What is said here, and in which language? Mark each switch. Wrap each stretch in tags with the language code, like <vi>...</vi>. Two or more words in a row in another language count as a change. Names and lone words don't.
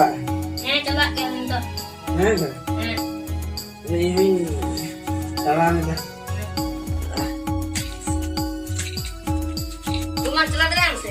<id>Coba yang itu.</id> <hi>है ना? नहीं चला नहीं.</hi> <id>Cuma celah terang sih.</id>